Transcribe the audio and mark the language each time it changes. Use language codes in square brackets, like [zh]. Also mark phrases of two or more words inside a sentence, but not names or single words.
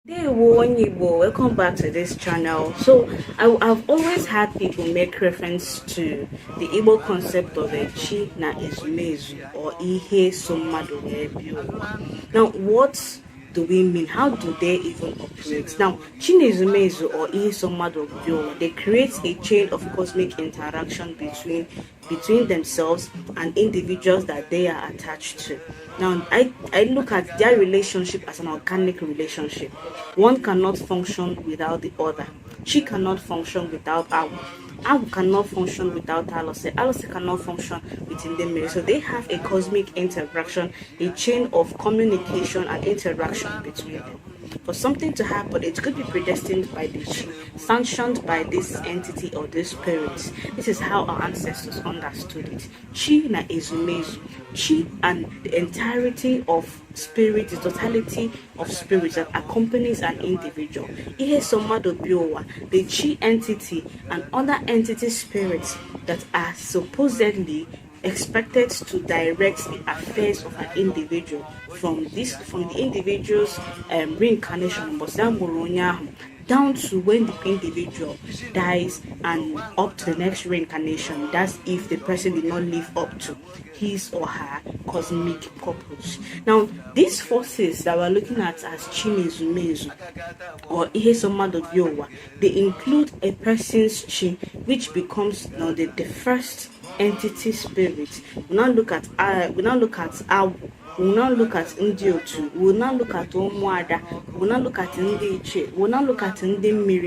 [en] Hey, Igbo, welcome back to this channel. So, I've always had people make reference to the Igbo concept of a [ig] chi na Ezumezu [en] or [ig] ihe so Mmadu wee bi ụwa. [en] Now, what do we mean? How do they even operate? Now, [ig] chi na Ezumezu or ihe so Mmadu bi ụwa, [en] they create a chain of cosmic interaction between themselves and individuals that they are attached to. Now, I look at their relationship as an organic relationship. One cannot function without the other. Chi cannot function without Awu. Awu cannot function without Alusi. Alusi cannot function with Ndi-Mmiri. So they have a cosmic interaction, a chain of communication and interaction between them. For something to happen, it could be predestined by the chi, sanctioned by this entity or this spirit. This is how our ancestors understood it. [ig] Chi na Ezumezu. [en] Chi and the entirety of spirit, the totality of spirit that accompanies an individual. [ig] Ihe so Mmadu bi ụwa, [en] the chi entity and other entity spirits that are supposedly expected to direct the affairs of an individual from the individual's reincarnation down to when the individual dies and up to the next reincarnation. That's if the person did not live up to his or her cosmic purpose. Now, these forces that we're looking at as [ig] chi na Ezumezu [en] or [ig] ihe so Mmadu bi ụwa, [en] they include a person's chi, which becomes the first entity spirit. We now look at Awu. We will now look at Ndi-otu. We will now look at Umuada. We will now look at Ndi-Ichie. We will now look at Ndi-Mmiri.